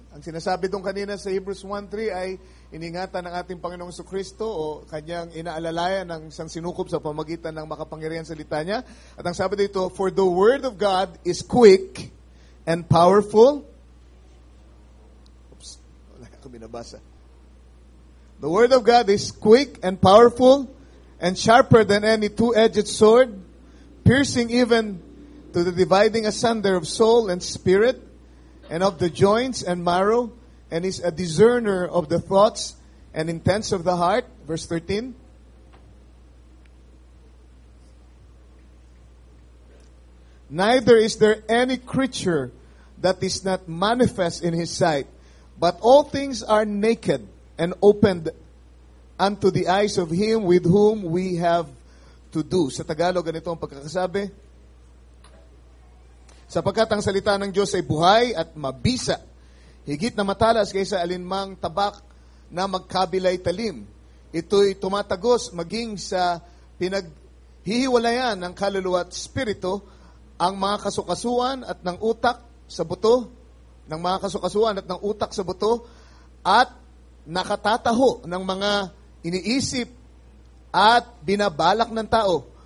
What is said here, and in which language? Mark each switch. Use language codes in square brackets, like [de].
[tl] Ang sinasabi doon kanina sa Hebrews 1:3 ay iningatan ng ating Panginoong Jesucristo o kanyang inaalalayan ng isang sinukob sa pamagitan ng makapangyarihan salita niya. At ang sabi dito, [en] for the word of God is quick and powerful. Oops, [tl] wala ako binabasa. [en] The word of God is quick and powerful and sharper than any two-edged sword, piercing even to the dividing asunder of soul and spirit, and of the joints and marrow, and is a discerner of the thoughts and intents of the heart. Verse 13. Neither is there any creature that is not manifest in His sight, but all things are naked and opened unto the eyes of Him with whom we have to do. [tl] Sa Tagalog, ganito ang pagkakasabi. Sapagkat ang salita ng Diyos ay buhay at mabisa, higit na matalas kaysa alinmang tabak na magkabilay talim. Ito'y tumatagos maging sa pinaghihiwalayan ng kaluluwa at spirito, ang mga kasukasuan at ng utak sa buto, ng mga kasukasuan at ng utak sa buto, at nakatataho ng mga iniisip at binabalak ng tao.